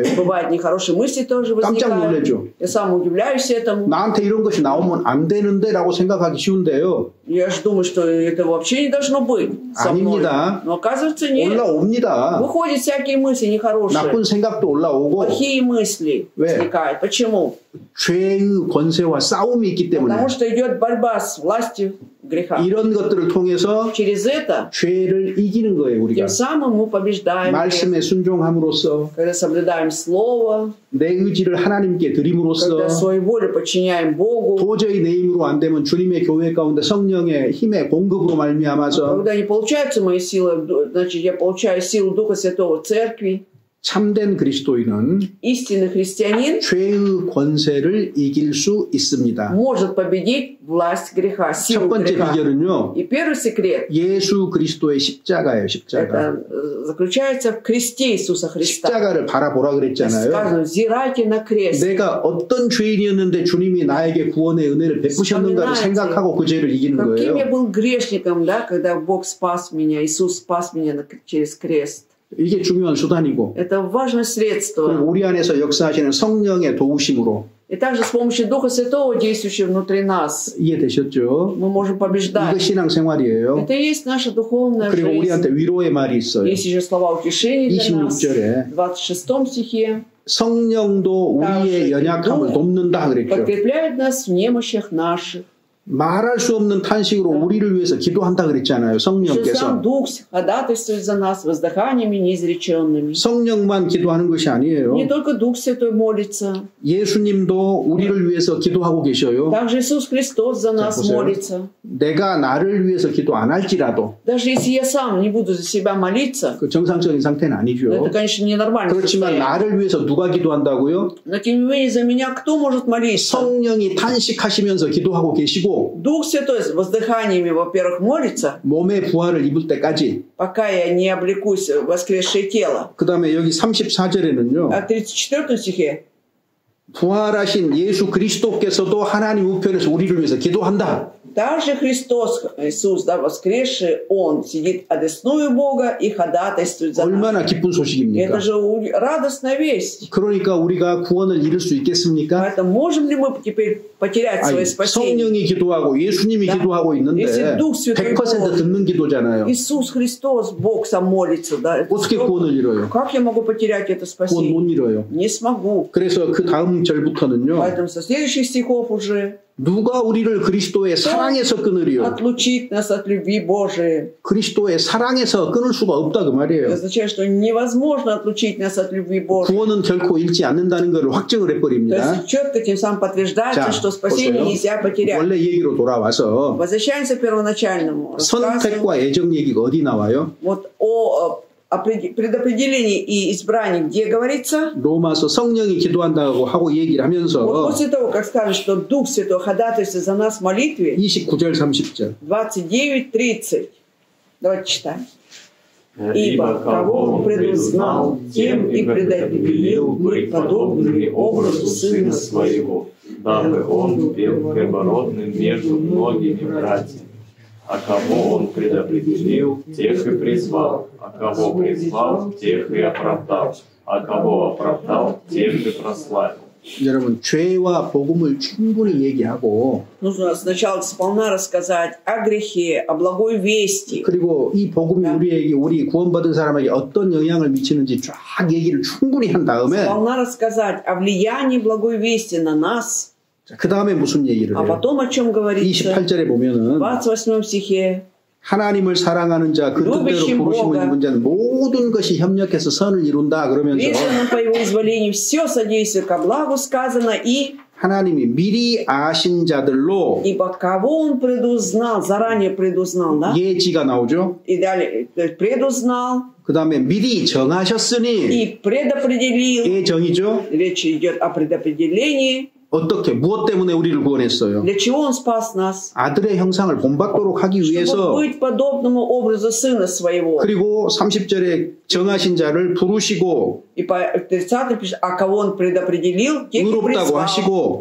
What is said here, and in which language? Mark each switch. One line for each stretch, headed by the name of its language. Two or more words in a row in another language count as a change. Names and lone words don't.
Russian: Бывают нехорошие мысли тоже
Korean: 깜짝
Russian: возникают.
Korean: 놀라죠.
Russian: Я сам удивляюсь этому.
Korean: 나한테 이런 것이 나오면 안 되는데라고 생각하기 쉬운데요.
Russian: Я же думаю, что это вообще не должно быть со мной.
Korean: 아닙니다.
Russian: Но оказывается нет.
Korean: 올라옵니다.
Russian: Выходят всякие мысли нехорошие.
Korean: 나쁜 생각도 올라오고
Russian: Плохие мысли возникают. Почему?
Korean: 죄의 권세와 싸움이 있기 때문에
Russian: Потому что идет борьба с властью греха.
Korean: 이런 것들을 통해서
Russian: Через это
Korean: 죄를 이기는 거예요. 우리가
Russian: тем самым мы побеждаем,
Korean: 말씀에 순종함으로써
Russian: когда соблюдаем Слово,
Korean: 내 의지를 하나님께 드림으로써
Russian: когда свою волю подчиняем Богу,
Korean: 도저히 내 힘으로 안 되면 주님의 교회 가운데 성령의 힘의 공급으로 말미암아서
Russian: когда не получаются мои силы, значит, я получаю силу Духа Святого в Церкви.
Korean: 참된 그리스도인은
Russian: Истинный христианин
Korean: 죄의 권세를 이길 수 있습니다.
Russian: может победить власть греха,
Korean: 첫
Russian: силу
Korean: 번째
Russian: греха.
Korean: 비결은요.
Russian: И первый секрет
Korean: 예수 그리스도의 십자가예요. 십자가.
Russian: это заключается в кресте Иисуса Христа.
Korean: 십자가를 바라보라 그랬잖아요.
Russian: Сказано, взирайте на крест.
Korean: 내가 어떤 죄인이었는데 주님이 나에게 구원의 은혜를 베푸셨는가를 생각하고 그 죄를 이기는
Russian: Каким я
Korean: 거예요.
Russian: был грешником, да, когда Бог спас меня, Иисус спас меня через крест.
Korean: 이게 중요한 수단이고
Russian: Это важное средство.
Korean: 우리 안에서 역사하시는 성령의 도우심으로
Russian: И также с помощью Духа Святого, действующего внутри нас,
Korean: 이해되셨죠?
Russian: мы можем
Korean: 이거
Russian: побеждать.
Korean: 신앙생활이에요.
Russian: Это и есть наша духовная
Korean: 그리고
Russian: жизнь.
Korean: 우리한테 위로의 말이 있어요.
Russian: Есть еще слова утешения для нас.
Korean: 26절에
Russian: В 26 стихе.
Korean: 성령도 우리의 연약함을 돕는다 그랬죠.
Russian: Подкрепляет нас в немощах наших.
Korean: 말할 수 없는 탄식으로 우리를 위해서 기도한다 그랬잖아요.
Russian: Что
Korean: 성령께서.
Russian: сам Дух ходатайствует за нас воздыханиями неизреченными.
Korean: 성령만 기도하는 것이 아니에요.
Russian: Не только Дух Святой молится.
Korean: 예수님도 우리를 위해서 기도하고 계셔요.
Russian: Также Иисус Христос за нас
Korean: 보세요.
Russian: молится.
Korean: 내가 나를 위해서 기도 안 할지라도
Russian: Даже если я сам не буду за себя молиться,
Korean: 그 정상적인 상태는 아니죠.
Russian: это, конечно, ненормально.
Korean: 그렇지만 나를 위해서 누가 기도한다고요?
Russian: Но тем не менее, за меня кто может молиться?
Korean: 성령이 탄식하시면서 기도하고 계시고
Russian: Дух Святой с воздыханиями, во-первых, молится,
Korean: 몸의 부활을 입을 때까지.
Russian: пока я не облекусь в воскресшее тело.
Korean: 그 다음에 여기 34절에는요.
Russian: А в 34 стихе
Korean: 부활하신 예수 그리스도께서도 하나님 우편에서 우리를 위해서 기도한다.
Russian: также Христос, Иисус, да, воскресший, Он сидит одесную Бога и ходатайствует за нас.
Korean: 얼마나 기쁜 소식입니까?
Russian: Это же радостная весть.
Korean: 그러니까 우리가 구원을 잃을 수 있겠습니까?
Russian: Поэтому можем ли мы теперь потерять свое
Korean: 아니,
Russian: спасение?
Korean: 성령이 기도하고 예수님이
Russian: Да.
Korean: 기도하고 있는데
Russian: Если Дух Святой
Korean: 100% 듣는 기도잖아요.
Russian: Иисус Христос, Бог сам молится. Да?
Korean: 어떻게 구원을 잃어요?
Russian: Как я могу потерять это
Korean: 구원
Russian: спасение?
Korean: 못 잃어요.
Russian: Не смогу.
Korean: 그래서 그 다음 절부터는요.
Russian: Поэтому со следующих стихов уже
Korean: 누가 우리를 그리스도의 사랑에서 끊으리요?
Russian: отлучить нас от любви Божией.
Korean: 그리스도의 사랑에서 끊을 수가 없다 그
Russian: Это
Korean: 말이에요.
Russian: означает, что невозможно отлучить нас от любви Божией.
Korean: 구원은 결코 잃지 않는다는 것을 확증을
Russian: То
Korean: 해버립니다.
Russian: есть четко тем самым подтверждается,
Korean: 자,
Russian: что спасение
Korean: 보세요.
Russian: нельзя потерять.
Korean: 원래 얘기로 돌아와서
Russian: Возвращаемся к первоначальному рассказу.
Korean: 선택과 애정 얘기가 어디 나와요?
Russian: Вот о предопределении и избрании, где говорится,
Korean: 로마서 성령이 기도한다고 하고 얘기를
Russian: вот
Korean: 하면서
Russian: после того, как скажет, что Дух Святой ходатайствует за нас в молитве,
Korean: 29절 30절
Russian: 29-30. Давайте читаем. Ибо кого он предузнал, тем и предопределил быть подобными образу Сына Своего, дабы он был первородным между многими братьями. А кого он предопределил, тех и призвал, а кого призвал, тех и оправдал, а кого оправдал, тех и прославил.
Korean: 여러분 죄와 복음을 충분히 얘기하고
Russian: Нужно сначала сполна рассказать о грехе, о благой вести.
Korean: 그리고 이 복음이 우리에게 우리 구원받은 사람에게 어떤 영향을 미치는지 쫙 얘기를 충분히 한 다음에
Russian: Сполна рассказать о влиянии благой вести на нас.
Korean: 그 다음에 무슨 얘기를
Russian: А
Korean: 해요?
Russian: потом о чем говорится?
Korean: 28절에
Russian: В
Korean: 보면은
Russian: 28 стихе.
Korean: 하나님을 사랑하는 자, 그 뜻대로 부르심을 입은 자는 모든 것이 협력해서 선을 이룬다 그러면서
Russian: Призванным по его изволению все содействует ко благу, сказано, и
Korean: 하나님이 미리 아신 자들로
Russian: ибо кого он предузнал, заранее предузнал, да?
Korean: 예지가 나오죠.
Russian: И далее, то есть предузнал
Korean: 그 다음에 미리 정하셨으니
Russian: и предопределил.
Korean: 예정이죠.
Russian: Речь идет о предопределении.
Korean: 어떻게 무엇 때문에 우리를 구원했어요?
Russian: Для чего он спас нас?
Korean: 아들의 형상을 본받도록 하기
Russian: Чтобы
Korean: 위해서.
Russian: быть подобному образу Сына Своего.
Korean: 그리고 30절에 정하신 자를 부르시고
Russian: И по 30 пишет, а кого он предопределил, тех и
Korean: 의롭다고
Russian: призвал.
Korean: 하시고